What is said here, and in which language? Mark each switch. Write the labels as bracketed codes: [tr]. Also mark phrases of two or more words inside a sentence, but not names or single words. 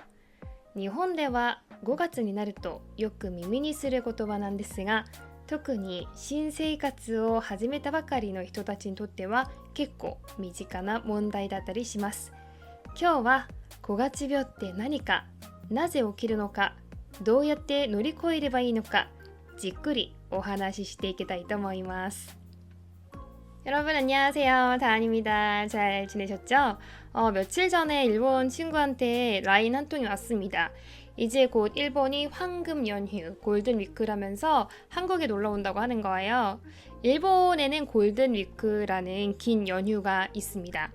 [ja] 日本では5月になるとよく耳にする言葉なんですが、特に新生活を始めたばかりの人たちにとっては結構身近な問題だったりします。今日は5月病って何か、なぜ起きるのか、どうやって乗り越えればいいのか、じっくりお話ししていきたいと思います。 [ko] 여러분 안녕하세요. 다한입니다. 잘 지내셨죠? 며칠 전에 일본 친구한테 라인 한 통이 왔습니다. 이제 곧 일본이 황금 연휴, 골든 위크라면서 한국에 놀러 온다고 하는 거예요. 일본에는 골든 위크라는 긴 연휴가 있습니다.